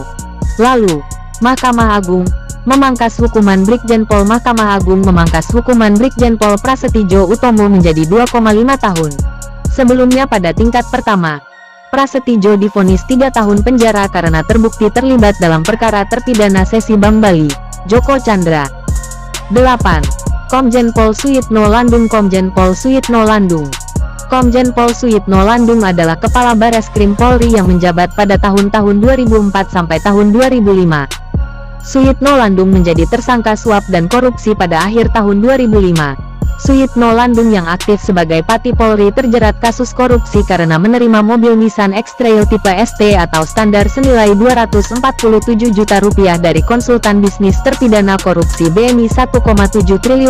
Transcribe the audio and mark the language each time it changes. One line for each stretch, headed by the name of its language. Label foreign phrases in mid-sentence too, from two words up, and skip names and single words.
Indonesian: Lalu, Mahkamah Agung memangkas hukuman Brigjen Pol. Mahkamah Agung memangkas hukuman Brigjen Pol Prasetyo Utomo menjadi 2,5 tahun. Sebelumnya pada tingkat pertama, Prasetyo divonis 3 tahun penjara karena terbukti terlibat dalam perkara terpidana Sesi Bank Bali, Joko Chandra. 8. Komjen Pol Suyitno Landung. Komjen Pol Suyitno Landung. Komjen Pol Suyitno Landung adalah Kepala Bareskrim Polri yang menjabat pada tahun-tahun 2004 sampai tahun 2005. Suyitno Landung menjadi tersangka suap dan korupsi pada akhir tahun 2005. Suyitno Landung yang aktif sebagai Pati Polri terjerat kasus korupsi karena menerima mobil Nissan X-Trail tipe ST atau standar senilai Rp247 juta dari konsultan bisnis terpidana korupsi BNI Rp1,7 triliun.